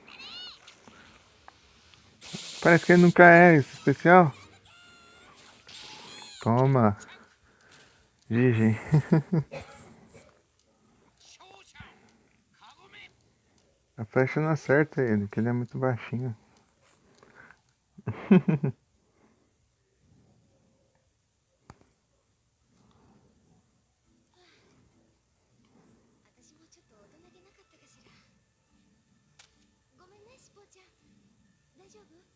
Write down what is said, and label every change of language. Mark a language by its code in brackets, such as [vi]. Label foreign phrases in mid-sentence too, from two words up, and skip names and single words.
[pt] Parece que ele nunca é esse especial. Toma. GG. A flecha não acerta ele, porque ele é muito baixinho. [ja] 私もちょっと大人げなかったかしら。ごめんね、しぽちゃん。大丈夫？